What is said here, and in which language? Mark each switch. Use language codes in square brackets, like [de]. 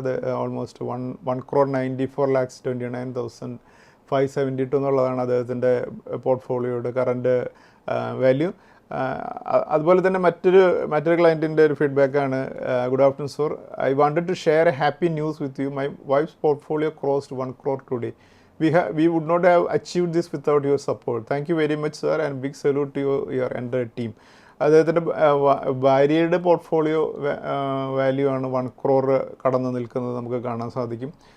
[ml] അത് ഓൾമോസ്റ്റ് 1,94,29,572 എന്നുള്ളതാണ് അദ്ദേഹത്തിൻ്റെ പോർട്ട്ഫോളിയോയുടെ കറൻറ്റ് വാല്യൂ. അതുപോലെ തന്നെ മറ്റൊരു ക്ലയൻറ്റിൻ്റെ ഒരു ഫീഡ്ബാക്കാണ്: [en] Good afternoon sir, I wanted to share a happy news with you. My wife's portfolio crossed 1 crore today. We would not have achieved this without your support. Thank you very much, sir, and big salute to your entire team. [ml] അദ്ദേഹത്തിൻ്റെ ഭാര്യയുടെ portfolio value ആണ് 1 crore കടന്നു നിൽക്കുന്നത് നമുക്ക് കാണാൻ സാധിക്കും.